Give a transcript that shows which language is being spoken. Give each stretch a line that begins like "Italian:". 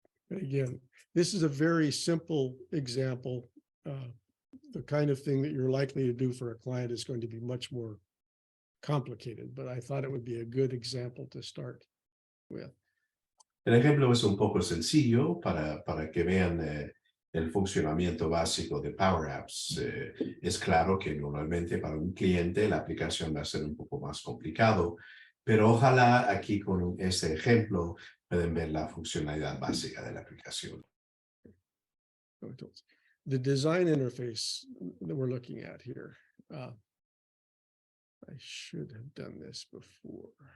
English: Again, this is a very simple example. The kind of thing that you're likely to do for a client is going to be much more complicated, but I thought it would be a good example to start with.
Spanish: El ejemplo es un poco sencillo para que vean el funcionamiento básico de PowerApps. Es claro que normalmente para un cliente la aplicación va a ser un poco más complicado, pero ojalá aquí con este ejemplo pueden ver la funcionalidad básica de la aplicación.
English: The design interface that we're looking at here. I should have done this before.